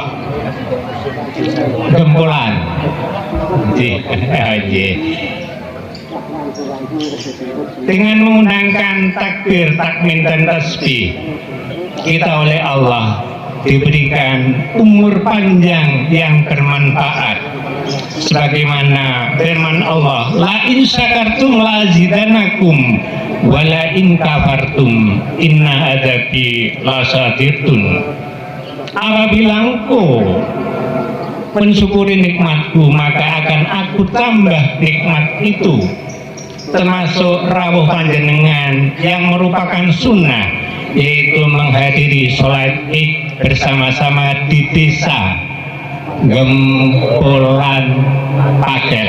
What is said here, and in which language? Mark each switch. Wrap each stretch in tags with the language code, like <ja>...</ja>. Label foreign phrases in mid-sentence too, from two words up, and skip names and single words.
<id>Gempolan. Dengan mengundangkan takbir, takmin, dan tasbih, kita oleh Allah diberikan umur panjang yang bermanfaat, sebagaimana firman Allah,</id> <ar>لئن شكرتم لأزيدنكم ولئن كفرتم إن عذابي لشديد.</ar> <id>Apabila engkau mensyukuri nikmatku, maka akan aku tambah nikmat itu, termasuk</id> <jv>rawuh panjenengan</jv> <id>yang merupakan sunnah, yaitu menghadiri sholat Id bersama-sama di desa Gempolan Pakal.</id>